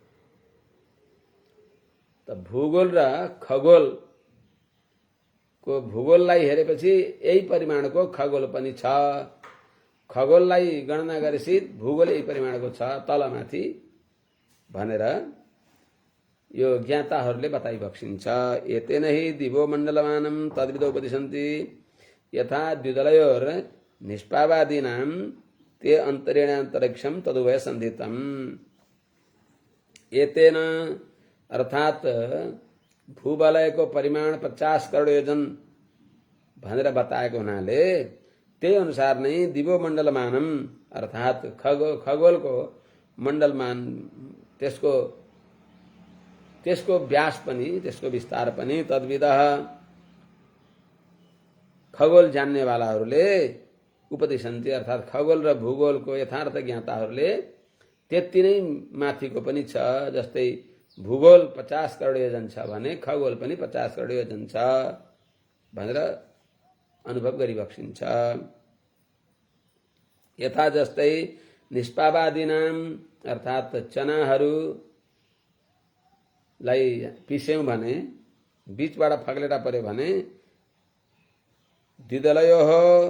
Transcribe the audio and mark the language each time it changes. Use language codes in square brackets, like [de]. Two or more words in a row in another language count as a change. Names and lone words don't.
[ne] त भूगोल र खगोलको भूगोललाई हेरेपछि यही परिमाणको खगोल पनि छ। खगोललाई गणना गरेपछि भूगोल यही परिमाणको छ तलमाथि भनेर यो ज्ञाताहरूले बताइबक्सिन्छ। [sa] एतेन हि दिवो मण्डलमानं तद्विदो उपदिशन्ति यथा द्विदलयोर निष्पावादीनां ते अन्तरेणान्तरिक्षं तदुभय सन्धितम्। [ne] एतेन अर्थात् भूवलयको परिमाण 50 करोड योजन भनेर बताएको हुनाले त्यही अनुसार नै [sa] दिवो मण्डलमानम [ne] अर्थात् खगोलको मण्डलमान, त्यसको व्यास पनि, त्यसको विस्तार पनि तद्विदः खगोल जान्नेवालाहरूले उपदिशन्ति अर्थात् खगोल र भूगोलको यथार्थ ज्ञाताहरूले त्यति नै माथिको पनि छ। जस्तै भूगोल 50 करोड योजन छ भने खगोल पनि 50 करोड योजन छ भनेर अनुभव गरिबक्सिन्छ। यथा जस्तै निष्पावादीनाम अर्थात् चनाहरूलाई पिस्यौं भने बीचबाट फग्लेटा पर्यो भने द्विदलयो हो